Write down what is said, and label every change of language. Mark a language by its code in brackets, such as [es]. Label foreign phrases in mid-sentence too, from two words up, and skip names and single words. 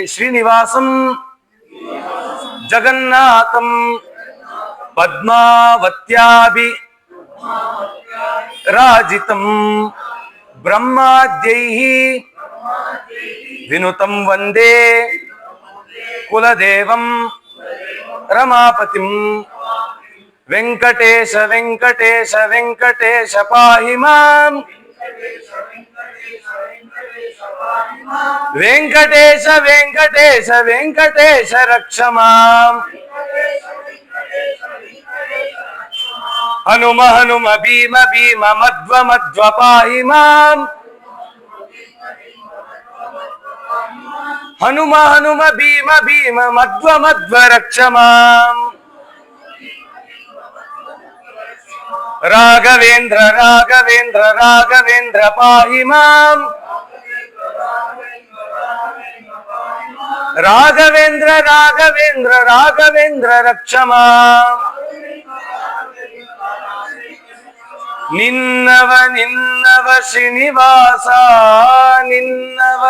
[sa] ಶ್ರೀನಿವಾಸಂ ಜಗನ್ನಾಥಂ ಪದ್ಮಾವತ್ಯಾಭಿ ರಾಜಿತಂ ಬ್ರಹ್ಮಾದ್ಯೈಃ ವಿನುತಂ ವಂದೇ ಕುಲದೇವಂ ರಮಾಪತಿಂ ವೆಂಕಟೇಶ ವೆಂಕಟೇಶ ವೆಂಕಟೇಶ ಪಾಹಿ ಮಾಂ ವೆಂಕಟೇಶ ವೆಂಕಟೇಶ ವೆಂಕಟೇಶ ರಕ್ಷ ಮಾಂ. ಹನುಮ ಹನುಮ ಭೀಮ ಭೀಮ ಮಧ್ವ ಮಧ್ವ ಪಾಹಿ ಮಾಂ. ಹನುಮ ಹನುಮ ಭೀಮ ಭೀಮ ಮಧ್ವ ಮಧ್ವ ರಕ್ಷ ಮಾಂ. ರಾಘವೇಂದ್ರ ರಾಘವೇಂದ್ರ ರಾಘವೇಂದ್ರ ಪಾಹಿ ಮಾಂ. ರಾಘವೇಂದ್ರ ರಾಘವೇಂದ್ರ ರಾಘವೇಂದ್ರ ರಕ್ಷ ಮಾಂ. [kn] ನಿನ್ನವ ನಿನ್ನವ ಶ್ರೀನಿವಾಸ ನಿನ್ನವ